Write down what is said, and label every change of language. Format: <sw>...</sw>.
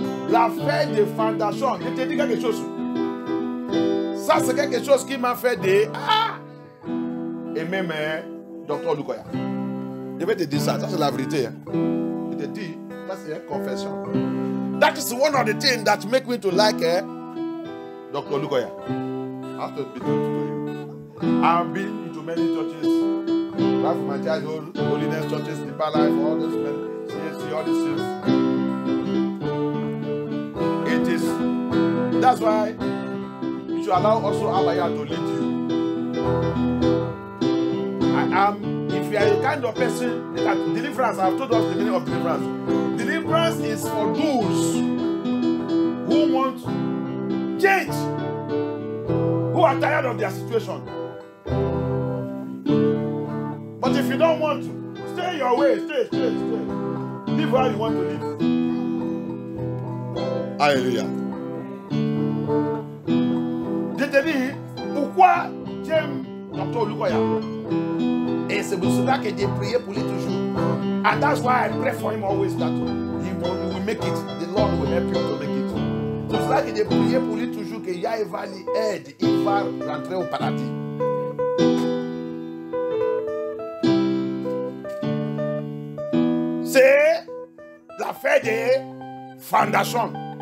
<fr>L'affaire des fondations. Je te dis quelque chose. Ça, c'est quelque chose qui m'a fait des... Et même, Dr. Lukoya. Je vais te dire ça. Ça, c'est la vérité. Je te dis, ça, c'est une confession.</fr> <en>That is one of the things that make me to like Dr. Lukoya. I have to be true to you. I've been into many churches. Right from my childhood, holiness churches, deeper life, all those men, CSC, all these things. It is. That's why you should allow also Abaya to lead you. I am, if you are the kind of person that deliverance, I have told us the meaning of deliverance. Deliverance is for those who want change, who are tired of their situation. But if you don't want to, stay your way, stay. Live how you want to live.</en> <fr>Alléluia. Je te dis, pourquoi j'aime Dr. Lukoya? Et c'est pour cela que j'ai prié pour lui toujours.</fr> <en>And that's why I pray for him always that he will make it. The Lord will help him to make it.</en> <fr>C'est pour cela que j'ai prié pour lui toujours que Yahweh va lui aider. Il va rentrer au paradis. C'est l'affaire des fondations.</fr>